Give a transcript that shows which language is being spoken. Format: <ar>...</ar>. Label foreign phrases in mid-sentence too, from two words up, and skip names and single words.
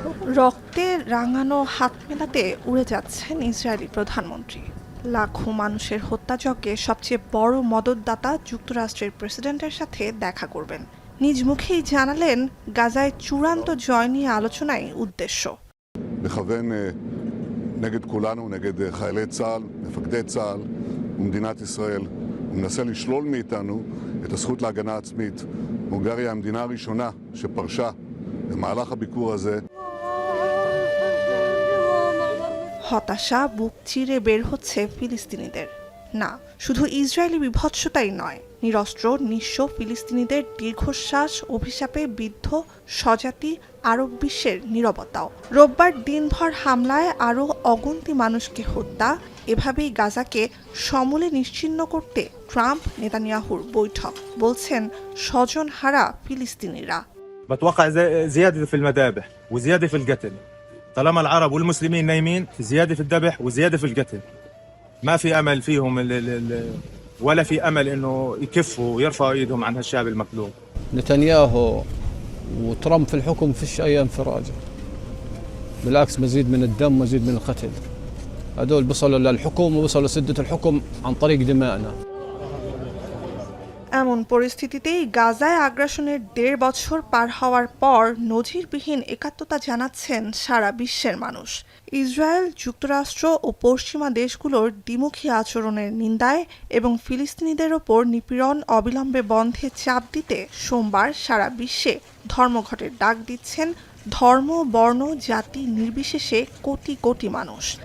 <bn>রক্তে রাঙানো হাত মেলাতে উড়ে যাচ্ছেন ইসরায়েলি প্রধানমন্ত্রী। লাখো মানুষের হত্যাযজ্ঞে সবচেয়ে বড় মদতদাতা যুক্তরাষ্ট্রের প্রেসিডেন্টের সাথে দেখা করবেন। নিজ মুখেই জানালেন গাজায় চূড়ান্ত জয় নিয়ে আলোচনায় উদ্দেশ্য।</bn> <he>מכוון נגד כולנו, נגד חיילי צה"ל, מפקדי צה"ל ומדינת ישראל. הוא מנסה לשלול מאיתנו את הזכות להגנה עצמית. הונגריה המדינה הראשונה שפרשה במהלך הביקור הזה.</he> <bn>হতাশা বুক চিরে বের হচ্ছে ফিলিস্তিনিদের। না, শুধু ইসরায়েলি বিভৎসতাই নয়, নিরস্ত্র নিঃস্ব ফিলিস্তিনিদের দীর্ঘশ্বাস, অভিশাপে বিদ্ধ স্বজাতি আরব বিশ্বের নীরবতাও। রোববার দিনভর হামলায় আরও অগুন্তি মানুষকে হত্যা, এভাবেই গাজাকে সমূলে নিশ্চিহ্ন করতে ট্রাম্প নেতানিয়াহুর বৈঠক, বলছেন স্বজনহারা ফিলিস্তিনিরা।</bn> <ar>بتوقع زيادة في المذابح وزيادة في القتل. طالما العرب والمسلمين نايمين في زيادة في الذبح وزيادة في القتل. ما في أمل فيهم ولا في أمل إنه يكفوا ويرفعوا إيدهم عن هالشعب المكلوم. نتنياهو وترامب في الحكم فيش أي انفراجة، بالعكس مزيد من الدم مزيد من القتل. هذول بصلوا للحكم ووصلوا لسدة الحكم عن طريق دمائنا.</ar> <bn>এমন পরিস্থিতিতেই গাজায় আগ্রাসনের ১.৫ বছর পার হওয়ার পর নজিরবিহীন একাত্মতা জানাচ্ছেন সারা বিশ্বের মানুষ। ইসরায়েল, যুক্তরাষ্ট্র ও পশ্চিমা দেশগুলোর দ্বিমুখী আচরণের নিন্দায় এবং ফিলিস্তিনিদের ওপর নিপীড়ন অবিলম্বে বন্ধে চাপ দিতে সোমবার সারা বিশ্বে ধর্মঘটের ডাক দিচ্ছেন ধর্ম, বর্ণ, জাতি নির্বিশেষে কোটি কোটি মানুষ।</bn>